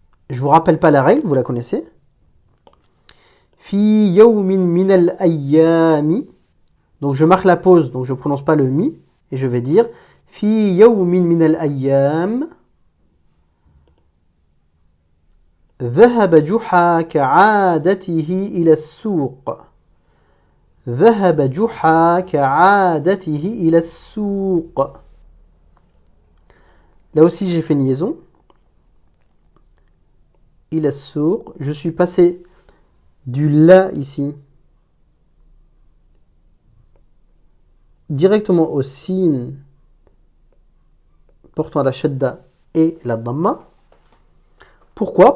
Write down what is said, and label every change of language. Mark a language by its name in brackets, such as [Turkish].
[French] Je vous rappelle pas la règle, vous la connaissez. [Arabic] Fi yawmin min al-ayyami. [French] Donc je marque la pause, donc je ne prononce pas le mi et je vais dire [Arabic] Fi yawmin min al-ayyam. ذهب جحا كعادته إلى السوق. ذهب جحا كعادته إلى السوق. [French] Là aussi, j'ai fait une liaison. [Arabic] إلى السوق. [French] Je suis passé du la ici directement au sin portant la shadda et la dhamma. Pourquoi?